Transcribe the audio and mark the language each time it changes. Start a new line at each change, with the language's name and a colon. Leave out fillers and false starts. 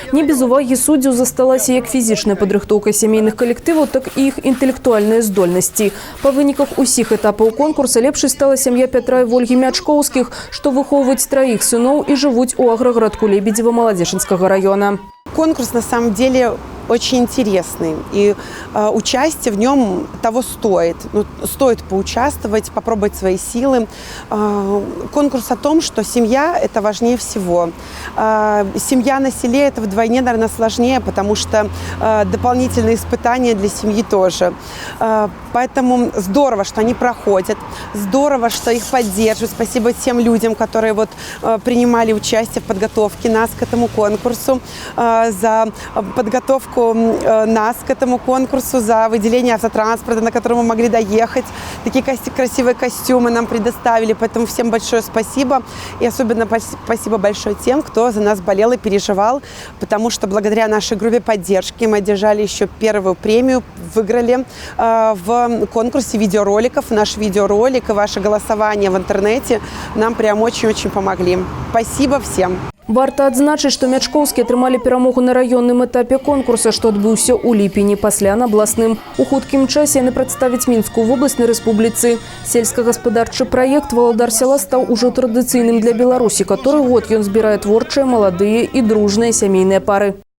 Belarusian: Не без увагі суддзяў засталася як фізічная падрыхтоўка сямейных калектываў, так і іх інтэлектуальныя здольнасці. Па выніках усіх этапаў конкурса лепшай стала сям'я Пятра і Вольгі Мячкоўскіх, што выхоўваюць 3 сыноў і жывуць у аграгарадку Лебедзева Маладзешынскага района.
Russian: Конкурс на самом деле очень интересный, и участие в нем того стоит. Ну, стоит поучаствовать, попробовать свои силы. Конкурс о том, что семья – это важнее всего. Семья на селе – это вдвойне, наверное, сложнее, потому что дополнительные испытания для семьи тоже. Поэтому здорово, что они проходят, здорово, что их поддерживают. Спасибо тем людям, которые вот принимали участие в подготовке нас к этому конкурсу, за подготовку нас к этому конкурсу, за выделение автотранспорта, на котором мы могли доехать. Такие красивые костюмы нам предоставили, поэтому всем большое спасибо. И особенно спасибо большое тем, кто за нас болел и переживал, потому что благодаря нашей группе поддержки мы одержали еще первую премию, выиграли в конкурсе видеороликов. Наш видеоролик и ваше голосование в интернете нам прям очень-очень помогли. Спасибо всем.
Belarusian: Варта адзначыць, што Мячкоўскія атрымалі перамогу на раённым этапе конкурса, што адбыўся ў ліпені, пасля на абласным. У хуткім часе яны прадставяць Мінскую вобласць на рэспубліцы. Сельскагаспадарчы праект «Валадар села» стаў ужо традыцыйным для Беларусі, каторы год ён збірае творчыя, маладыя і дружныя сямейныя пары.